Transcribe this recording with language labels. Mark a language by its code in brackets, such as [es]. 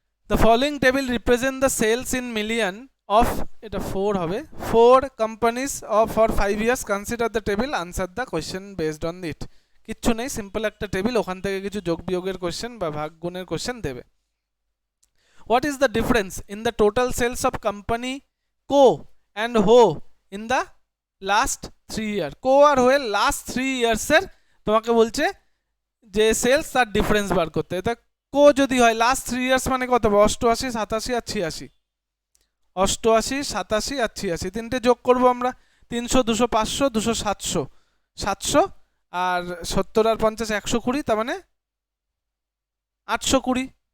[en] the following table represent the sales in million of, [bn] এটা 4 হবে, [en] 4 companies of for 5 years, consider the table, answer the question based on it. [bn] কিচ্ছু নেই, simple একটা table, ওখান থেকে কিছু যোগ বিয়োগের কোয়েশ্চেন বা ভাগ গুণের কোয়েশ্চেন দেবে। [en] What is the difference in the total sales of company Co and Ho in the last 3 years? [bn] Co আর Ho এর [en] last 3 years [bn] এর তোমাকে বলছে যে সেলস তার ডিফারেন্স বার করতে। এটা কো যদি হয় লাস্ট 3 ইয়ার্স মানে কত হবে? 88, 87 আর 86। 88, 87 আর 86, তিনটে যোগ করব আমরা। 300, 200, 500, 200, 700, 700 আর 70 আর 50, 120, তার মানে 820।